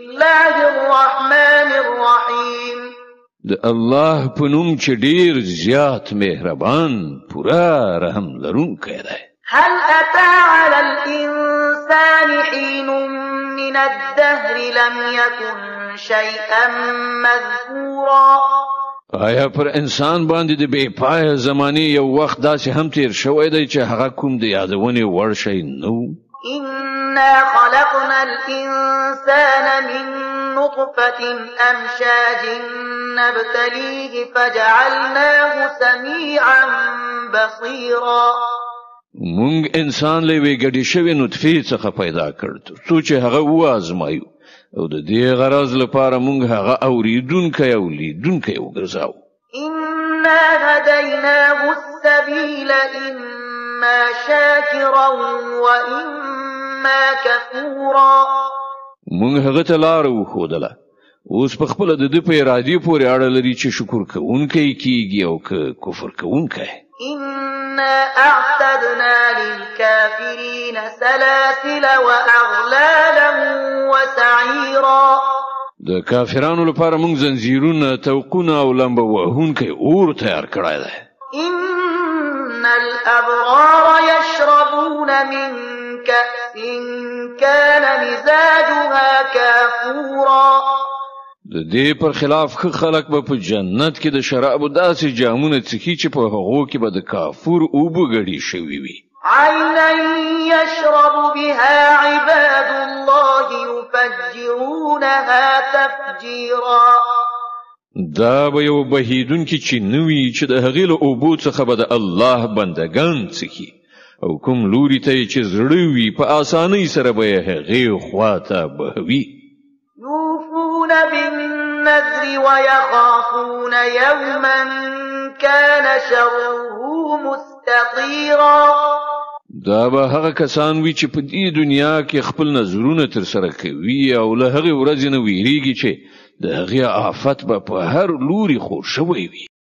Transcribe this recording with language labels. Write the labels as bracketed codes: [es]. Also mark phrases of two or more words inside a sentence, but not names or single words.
[ar] الله الرحمن الرحيم [ps] د الله په نوم چې ډیر زیات مهربان پورا رحم لرونکی دی. [ar] هل أتى على الإنسان حين من الدهر لم يكن شيئا مذكورا [ps] آیا پر انسان باندې د بے پای زمانی یو وخت داسې هم تیر شوی دی چې هغه کوم د یادونې وړ شی نو؟ [ar] إنا خلقنا الإنسان من نطفة أمشاج نبتليه فجعلناه سميعا بصيرا [ps] مونږ انسان له وی ګډي شوی نطفه څخه پیدا کړ څو چې هغه وازمایو او د دې غرض لپاره مونږ هغه اوریدونکو او لیدونکو وګرځاو. [ar] إنا هديناه السبيل إما شاكرا وإما كفورا [ps] مونږ هغه ته لار وښودله اوس په خپل د دې په ارادي پورې اړه لري چې شکر کوونکی کیږي او کفر کوونکی. [ar] إنا أعتدنا للكافرين سلاسل وأغلالا وسعيرا [ps] د کافرانو لپاره موږ زنجیرونه توقونه او لمبه وهونکي اور تیار کړی دی. [ar] إن الأبرار يشربون من كأس كان مزاجها كافورا [ps] د دې پر خلاف خلک به په جنت کې د شرابو داسې جامونه څکي چې په هغو کې به د کافور اوبه ګډې شوي وي. [ar] عينا يشرب بها عباد الله يفجرونها تفجيرا [ps] دا به یو بهیدونکي چې نوي چې د هغې له اوبو څخه به د الله بندگان څکي او کوم لوري ته چې زړه وي په اسانۍ سره به یې هغې خواته بهوي. [ar] يوفون بالنذر ويخافون يوما كان شره مستطيرا [ps] دا به هغه کسان وي چې په دې دنیا کې خپل نظرونه تر سره کوي او له هغې ورځې نه ویریږي چې د هغې آفت به په هر لوري خور شوی وي.